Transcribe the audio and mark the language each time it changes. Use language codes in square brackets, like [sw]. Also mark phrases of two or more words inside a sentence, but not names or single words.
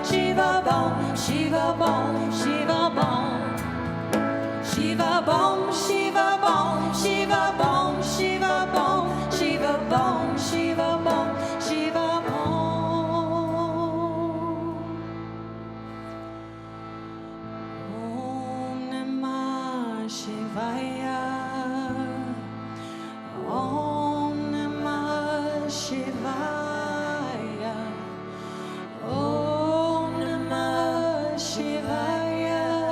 [sa] Shiva Bom, Shiva Bom, Shiva Bom. Shiva Bom, Shiva Bom, Shiva Bom, Shiva Bom, Shiva Bom, Shiva Bom, Shiva Bom. Om Namah Shivaya. Om Namah Shivaya. Om Namah Shivaya.